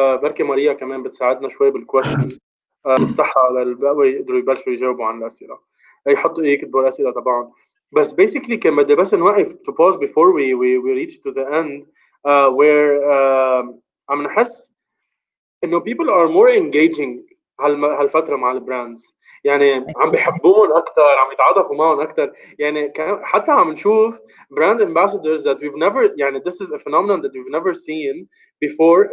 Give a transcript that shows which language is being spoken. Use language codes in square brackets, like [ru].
[ar] بركي ماريا كمان بتساعدنا شوي بالquestion. نفتحها للباقي يقدروا يبلشوا يجاوبوا عن الأسئلة. يحطوا يكتبوا الأسئلة طبعا. [en] بس basically [ar] كان بدي بس نوقف [en] to pause before we reach to the end where [ar] عم نحس إنه [en] people are more engaging [ar] هالفترة مع البراندز. يعني عم بيحبون أكتر، عم يتعاطفوا معهم أكتر. يعني حتى عم نشوف [en] brand ambassadors that we've never يعني this is a phenomenon that we've never seen before.